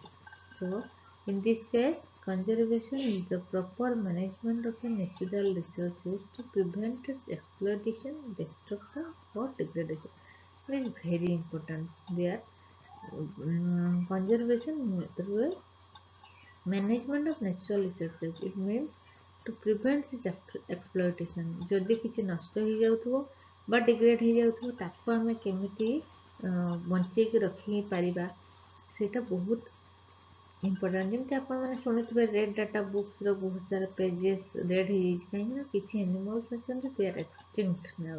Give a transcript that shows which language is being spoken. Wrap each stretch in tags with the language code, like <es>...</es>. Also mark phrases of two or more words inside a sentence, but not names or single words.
<en>So in this case, conservation is the proper management of the natural resources to prevent its exploitation, destruction, or degradation. It is very important. There, conservation through management of natural resources. It means to prevent this exploitation.</en> <or>ଯଦି କିଛି ନଷ୍ଟ ହେଇଯାଉଥିବ ବା ଡିଗ୍ରେଡ୍ ହେଇଯାଉଥିବ ତାକୁ ଆମେ କେମିତି ବଞ୍ଚେଇକି ରଖିପାରିବା ସେଇଟା ବହୁତ ଇମ୍ପୋର୍ଟାଣ୍ଟ। ଯେମିତି ଆପଣମାନେ ଶୁଣିଥିବେ ରେଡ୍ ଡାଟା ବୁକ୍ସର ବହୁତ ସାରା</or> <en>pages red</en> <or>ହେଇଯାଇଛି କାହିଁକି ନା କିଛି ଆନିମଲ୍ସ ଅଛନ୍ତି</or> <en>they are extinct now.</en>